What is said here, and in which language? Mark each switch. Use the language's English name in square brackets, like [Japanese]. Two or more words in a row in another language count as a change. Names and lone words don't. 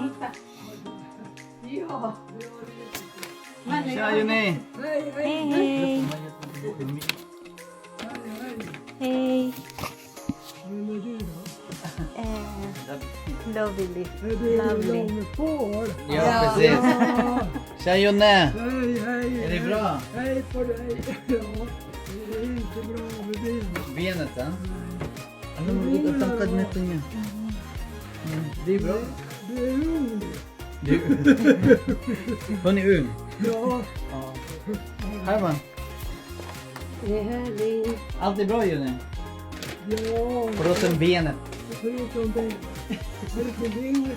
[Filipino] Siya yun eh. [English] Hey, hey. Hey. Lovely. Lovely. [Swedish] Ja, precis. [Filipino] Siya yun na. [Swedish] Är det bra? Benet, ha? [Filipino] Ano mo ang tangkad na ito niya? [Swedish] Det är bra. Hon är ung. Ja. Herman, Det är härligt. allt är bra Jonny? Ja, Förutom benet. förutom det. Lite längre.